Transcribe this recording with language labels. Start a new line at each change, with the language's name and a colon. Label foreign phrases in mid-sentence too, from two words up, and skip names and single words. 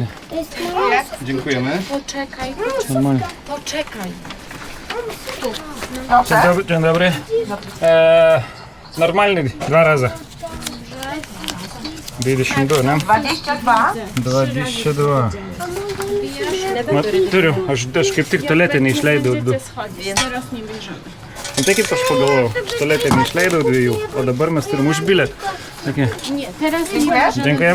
Polish: Dziękujemy. Poczekaj. Normalnie. Poczekaj. Dzień dobry. Normalny 2 razy. 22,
Lithuanian: ne? 22. Turiu, aš kaip tik tualetę neišleidau 2. Tai kaip aš pagalvojau, tualetę neišleidau 2, o dabar mes turim už bilietą.
Polish: Dziękujem.